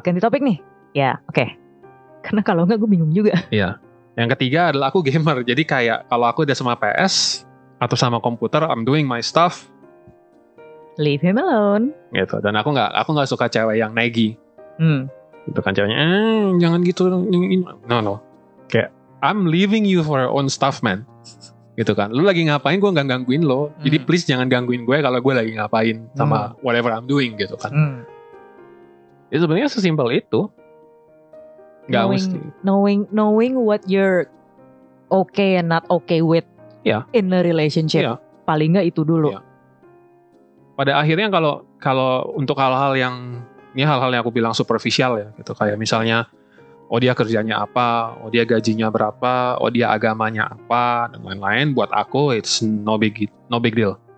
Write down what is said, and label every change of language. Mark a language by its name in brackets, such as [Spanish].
[Indonesian] Ganti topik nih, ya oke. Karena kalau enggak gue bingung juga. Iya. Yang ketiga adalah aku gamer, jadi kayak kalau aku udah sama PS atau sama komputer, [English] I'm doing my stuff. Leave him alone. [Indonesian] Gitu. Dan aku nggak suka cewek yang naggy. Itu kan ceweknya, jangan gitu. [English] No. Kayak I'm leaving you for your own stuff, man. [Indonesian] Gitu kan. Lu lagi ngapain, gue nggak gangguin lo. Jadi please jangan gangguin gue kalau gue lagi ngapain sama [English] whatever I'm doing [Indonesian] gitu kan. Ya sebenarnya sesimpel itu. [English] Knowing what you're okay and not okay with in a relationship. [Indonesian] Paling nggak itu dulu. Pada akhirnya kalau untuk hal-hal yang aku bilang superficial ya gitu, kayak misalnya dia kerjanya apa, dia gajinya berapa, dia agamanya apa dan lain-lain, buat aku [English] it's no big deal.